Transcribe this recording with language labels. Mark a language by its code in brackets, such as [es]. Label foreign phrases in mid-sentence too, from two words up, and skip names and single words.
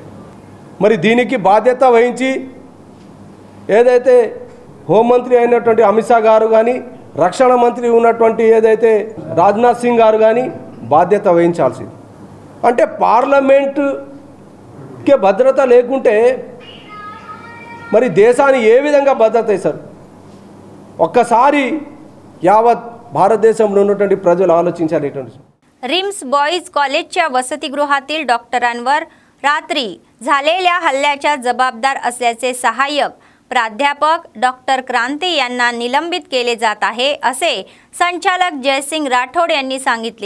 [te] మరి దీనికి బాధ్యత వహించి ఏదైతే హోంమంత్రి అయినటువంటి అమిత్ షా గారు కానీ, రక్షణ మంత్రి ఉన్నటువంటి ఏదైతే రాజ్నాథ్ సింగ్ గారు కానీ బాధ్యత వహించాల్సింది. అంటే పార్లమెంటుకి భద్రత లేకుంటే మరి దేశాన్ని ఏ విధంగా భద్రత ఇస్తారు? ఒక్కసారి యావత్ భారతదేశంలో ఉన్నటువంటి ప్రజలు ఆలోచించాలి. [mr] रिम्स बॉईज कॉलेजच्या वसतिगृहातील डॉक्टरांवर रात्री झालेल्या हल्ल्याच्या जबाबदार असल्याचे सहाय्यक प्राध्यापक डॉक्टर क्रांती यांना निलंबित केले जात आहे असे संचालक जयसिंग राठोड यांनी सांगितले.